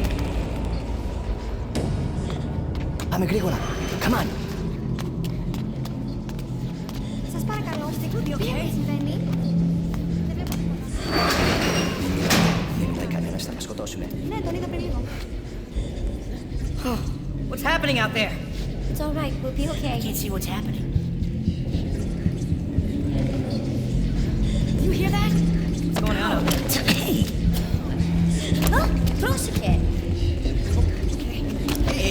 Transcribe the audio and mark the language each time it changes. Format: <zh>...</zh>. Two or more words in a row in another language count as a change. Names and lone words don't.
<en>I'm Agricola. Come on.</en> <el>Σας παρακαλώ,</el> <en>you okay?</en> <el>Συμβαίνει. Δεν ήταν κανένας να μας σκοτώσουνε. Ναι, τον είδα πριν λίγο.</el> <en>What's happening out there? It's all right, we'll be okay. Can't see what's happening. You hear that? What's going on out there? Hey! Oh, πρόσεχε! Hey!</en>